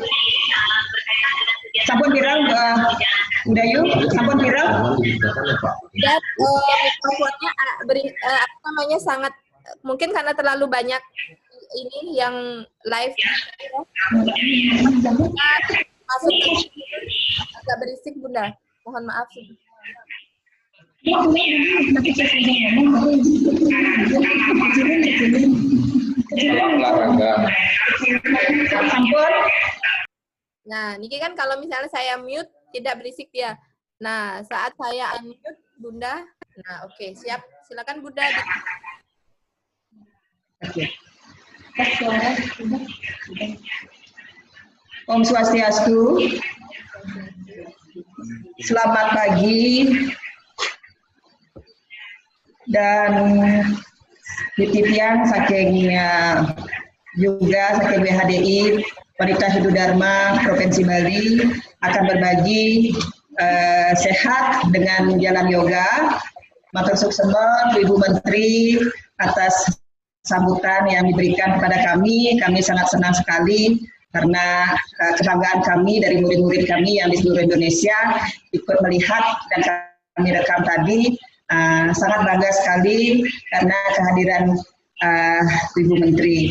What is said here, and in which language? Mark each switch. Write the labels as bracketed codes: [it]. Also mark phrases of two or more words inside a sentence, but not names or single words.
[ban] Sampun pirang, [id] udah yuk, [ban] sampun pirang. [id] Dan mikrofonnya apa namanya sangat mungkin karena terlalu banyak ini yang live masuk agak berisik Bunda. Mohon maaf. [ban] Sampun. [id] Nah, niki kan kalau misalnya saya mute tidak berisik dia. Nah, saat saya unmute Bunda, nah oke, siap. Silakan Bunda. Oke. Om Swastiastu. Selamat pagi. Dan titipian saking juga saking BHDI Wanita Hindu Dharma Provinsi Bali akan berbagi sehat dengan jalan yoga. [ban] Matur suksema [id] Ibu Menteri atas sambutan yang diberikan kepada kami. Kami sangat senang sekali karena kebanggaan kami dari murid-murid kami yang di seluruh Indonesia ikut melihat dan kami rekam tadi. Sangat bangga sekali karena kehadiran Ibu Menteri.